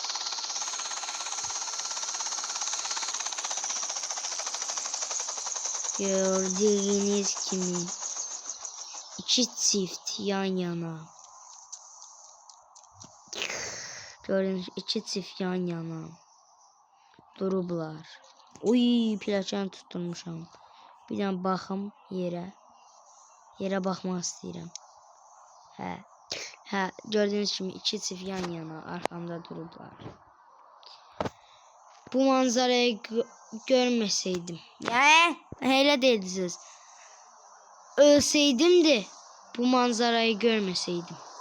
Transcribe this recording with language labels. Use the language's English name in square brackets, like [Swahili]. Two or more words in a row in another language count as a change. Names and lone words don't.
[Turkish] Gördüğünüz gibi iki çift yan yana. [Azerbaijani] Gördüğünüz iki çift yan yana durublar. Uy, pilləkən tutturmuşam. Bir dənə baxım yerə. Yerə baxmaq istəyirəm. Hə, gördüğünüz kimi iki çift yan yana arxamda durublar. [Turkish] Bu manzarayı görmeseydim. Hele dediniz. Ölseydim de bu manzarayı görmeseydim.